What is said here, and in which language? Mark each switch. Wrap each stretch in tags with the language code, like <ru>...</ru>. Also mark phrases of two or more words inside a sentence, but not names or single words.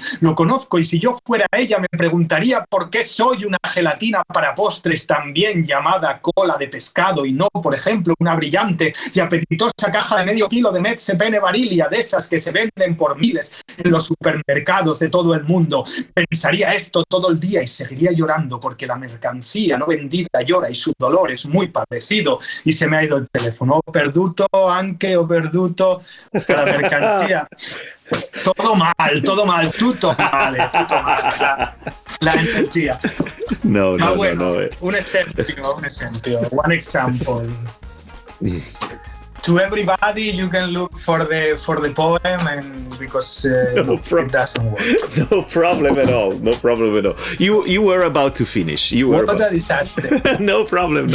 <es>Lo conozco y si yo fuera ella me preguntaría por qué soy una gelatina para postres también llamada cola de pescado y no, por ejemplo, una brillante y apetitosa caja de medio kilo de Mezze Pene Varilia, de esas que se venden por miles en los supermercados de todo el mundo. Pensaría esto todo el día y seguiría llorando porque la mercancía no vendida llora y su dolor es muy parecido. Y se me ha ido el teléfono.</es> <it>Ho perduto anche, ho perduto la mercancía.</it> <es>Todo mal,</es> <it>tutto male.</it> <es>La energía. No.</es> <it>Un esempio.</it> <en>One example. To everybody, you can look for the poem, and because it doesn't work. No problem at all. You were about to finish. What a disaster. No problem.</en>